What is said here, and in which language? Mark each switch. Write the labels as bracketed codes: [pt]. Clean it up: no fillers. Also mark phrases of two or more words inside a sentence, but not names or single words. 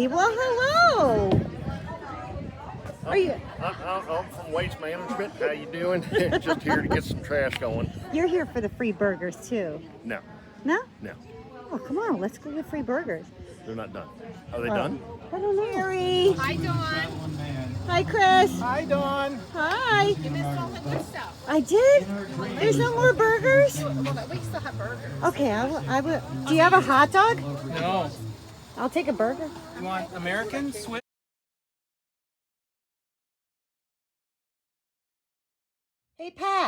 [en] Well, hello. Are you? I'm from Waste Management. How you doing? Just here to get some trash going. You're here for the free burgers too. No, No? no, Oh, come on. Let's go get free burgers. they're not done. Are they done? I don't know. Harry. Hi, Dawn. Hi, Chris. Hi, Dawn. Hi. You missed all the good stuff. I did? There's no more burgers? Well, we still have burgers. Okay, I will. Do you have a hot dog? No. I'll take a burger. You want American, Swiss? Hey, Pat.